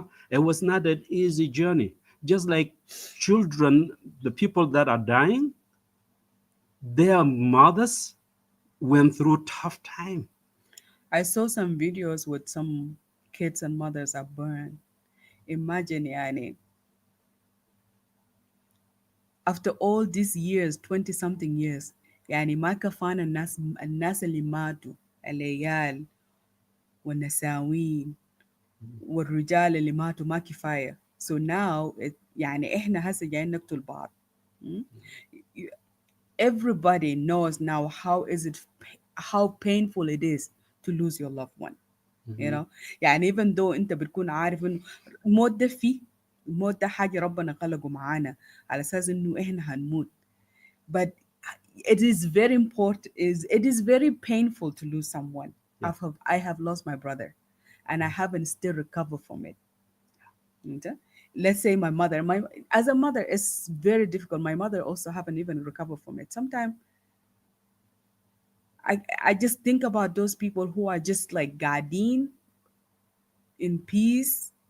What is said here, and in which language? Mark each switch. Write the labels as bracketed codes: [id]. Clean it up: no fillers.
[en] It was not an easy journey. Just like children, the people that are dying, their mothers went through tough time. I saw some videos with some kids and mothers are burned. Imagine yani, after all these years, 20 something years, [ar] يعني ما كفانا الناس اللي ماتوا، العيال والنساوين والرجال اللي ماتوا ما كفاية. [en] So now [ar] يعني إحنا هسه جايين نقتل بعض. Mm? [en] Everybody knows now how painful it is to lose your loved one. You [ar] know, يعني [en] even though [ar] أنت بتكون عارف إنه الموت ده فيه، الموت ده حاجة ربنا خلقه معانا على أساس إنه إحنا هنموت. [en] But it is very important, it is very painful to lose someone. Yeah. I have lost my brother and I haven't still recovered from it. Okay? Let's say my mother, my as a mother it's very difficult. My mother also haven't even recovered from it. Sometimes I just think about those people who are just like guarding in peace.